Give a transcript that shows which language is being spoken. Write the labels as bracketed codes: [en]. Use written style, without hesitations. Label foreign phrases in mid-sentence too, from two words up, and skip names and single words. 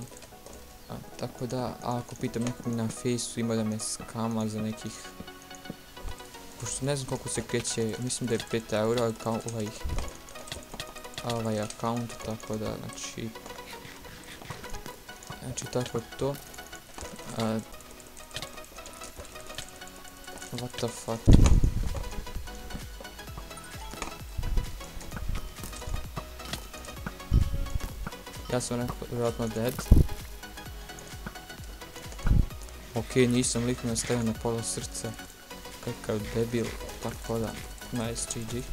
[hr] Tako da, ako pitam nekog na Faceu, ima da me skama za nekih, pošto ne znam koliko se kreće, mislim da je 5 eura ovaj account, tako da, znači tako to. [en] What the fuck? [hr] Ja sam vjerojatno dead. Ok, nisam lik me stavio na pola srca. Kakav debil, tako da, [en] nice, GG.